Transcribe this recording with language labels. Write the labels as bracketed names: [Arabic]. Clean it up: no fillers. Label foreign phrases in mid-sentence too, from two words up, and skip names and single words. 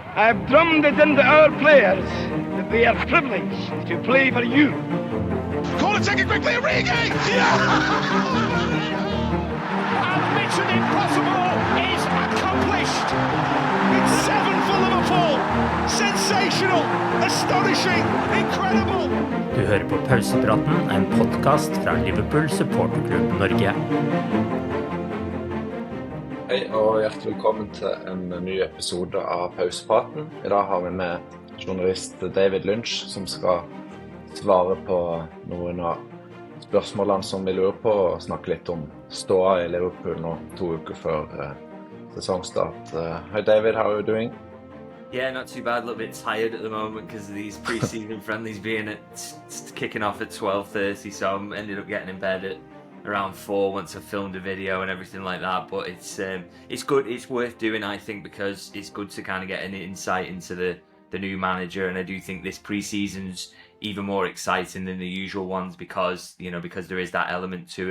[English] I've drummed it into our players that they are privileged to play for you. Corner taken quickly, Origi! Yeah! And mission impossible is accomplished. It's 7 for Liverpool. Sensational, astonishing, incredible. [Norwegian] Du hører på Pausepraten, en podcast fra Liverpool supporterklubb Norge. Hei og hjertelig velkommen til en ny episode av Pausepraten. I dag har vi med journalist David Lynch som skal svare på noen av spørsmålene som vi lurer på og snakke litt om ståa i Liverpool nå 2 uker før sesongstart. [English] Hi David, how are you doing? Yeah, not too bad. A little bit tired at the moment because of these pre-season friendlies being kicking off at 12:30, so I ended up getting in bed at around 4 once I filmed a video and everything like that. But it's good. It's worth doing, I think, because it's good to kind of get an insight into the new manager, and I do think this pre-season's even more exciting than the usual ones because there is that element to it.